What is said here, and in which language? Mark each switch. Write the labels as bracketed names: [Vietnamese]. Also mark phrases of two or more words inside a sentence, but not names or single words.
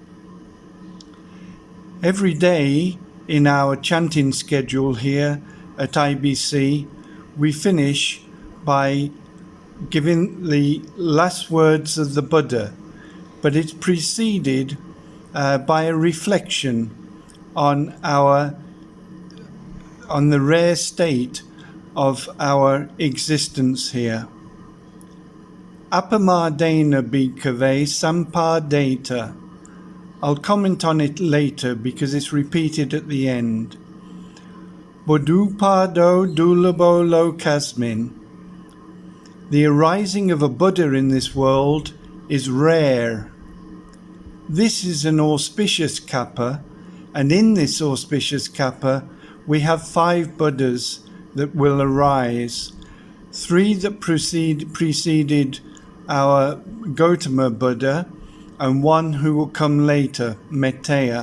[English] Every day in our chanting schedule here at IBC, we finish by giving the last words of the Buddha, but it's preceded by a reflection on the rare state of our existence here. [Pali] Apamadena bhikkhave sampadeta. [English] I'll comment on it later because it's repeated at the end. [Pali] Buddhupado dulabo lokasmin. [English] The arising of a Buddha in this world is rare. This is an auspicious kappa, and in this auspicious kappa we have 5 Buddhas that will arise. 3 that preceded our Gautama Buddha, and 1 who will come later, Metteyya.